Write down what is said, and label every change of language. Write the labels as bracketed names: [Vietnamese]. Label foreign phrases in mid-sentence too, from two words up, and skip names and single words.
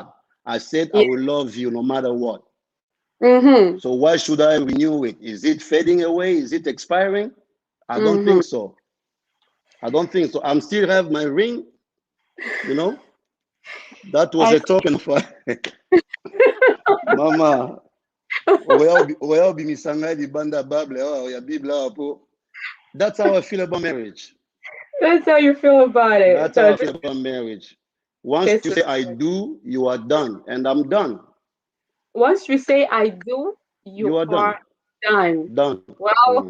[English] God. I said, I Yeah. will love you no matter what. Mm-hmm. So why should I renew it? Is it fading away? Is it expiring? I don't Mm-hmm. think so. I don't think so. I'm still have my ring, you know. That was I a token of Mama. Oya obi misanga di banda Bible, ya Bible hapo. That's how I feel about marriage. That's how you feel about it. That's how So I feel about marriage. Once this you is say I do, you are done, and I'm done. once you say I do, You you are are done. done. Done. Well,